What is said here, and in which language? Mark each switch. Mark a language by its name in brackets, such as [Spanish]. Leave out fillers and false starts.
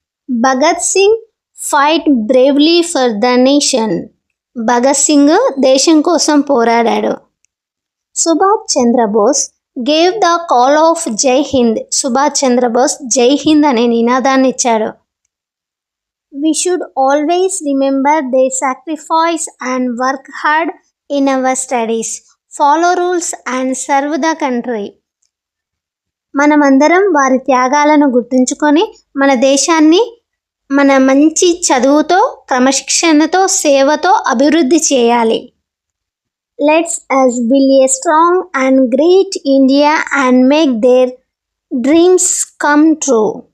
[English] Bhagat Singh fight bravely for the nation. [Telugu] Bhagat Singh దేశం కోసం పోరాడాడు. Subhash Chandrabose [English] Gave the call of Jai Hind. [Telugu] సుభాష్ చంద్రబోస్ జై హింద్ అనే నినాదాన్ని ఇచ్చాడు. [English] We should always remember their sacrifice and work hard in our studies. Follow rules and serve the country. [Telugu] మనమందరం వారి త్యాగాలను గుర్తుంచుకొని మన దేశాన్ని మన మంచి చదువుతో, క్రమశిక్షణతో, సేవతో అభివృద్ధి చేయాలి. [English] Let's us build a strong and great India and make their dreams come true.